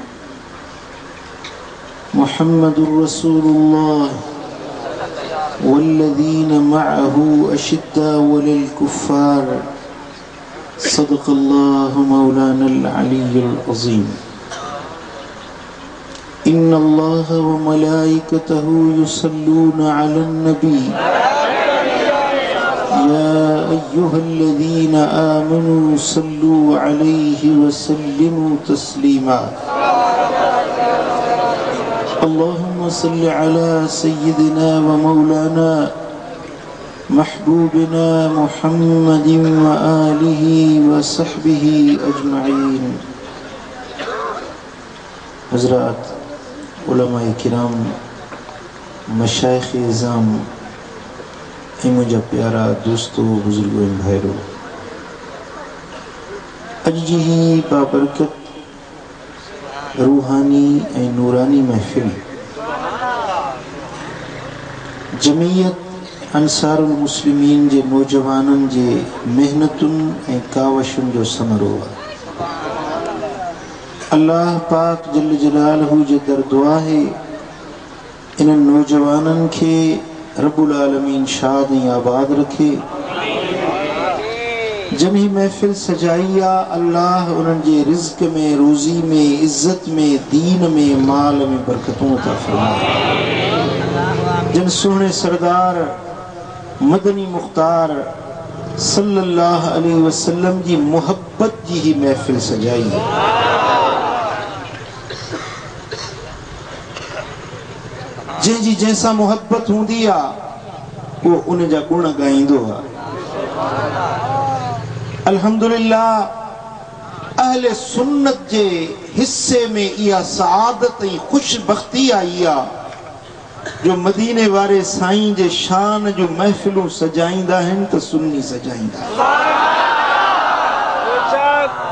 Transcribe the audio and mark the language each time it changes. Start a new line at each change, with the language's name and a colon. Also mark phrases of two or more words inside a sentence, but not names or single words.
Arabic: محمد رسول الله والذين معه أشداء على الكفار. صدق الله مولانا العلي العظيم. إن الله وملائكته يصلون على النبي يا أيها الذين آمنوا صلوا عليه وسلموا تسليما. اللهم صل على سيدنا ومولانا محبوبنا محمد وآله وصحبه أجمعين.
Sindhi: हज़रात, उलमाए किराम, मशाइख़ इज़ाम, मुझा प्यारा दोस्तों, बुजुर्गों, भाइयों, अज जी ही बाबरकत रूहानी ऐं नूरानी महफ़िल जमीयत अंसारुल मुस्लिमीन जे नौजवानन जे मेहनतुन ऐं कावशुन जो समरो आहे। अल्लाह पाक
Arabic: جل جلاله
Sindhi: जे दर दुआ है इन नौजवानन के
Arabic: رب العالمين
Sindhi: शाद ऐं आबाद रखे। जमी महफिल सजाई आ, अल्लाह उन्हनि जे रिज़्क में, रोज़ी में, इज़्ज़त में, दीन में, माल में बरकतों अता फरमाए। जन सोहणे सरदार मदनी मुख्तार
Arabic: صلى الله عليه وسلم
Sindhi: जी मोहब्बत जी ही महफिल सजाई। जंहिंजी जैसा मोहब्बत हूंदी आ वो उन जा गुण गाईंदो आ। अल्हम्दुलिल्लाह, अहले सुन्नत जे हिस्से में इहा सआदत ऐं खुशबख्ती आई आ जो मदीने वारे साईं जे शान जो महफिलूं सजाईंदा आहिनि त सुन्नी सजाईंदा आहिनि।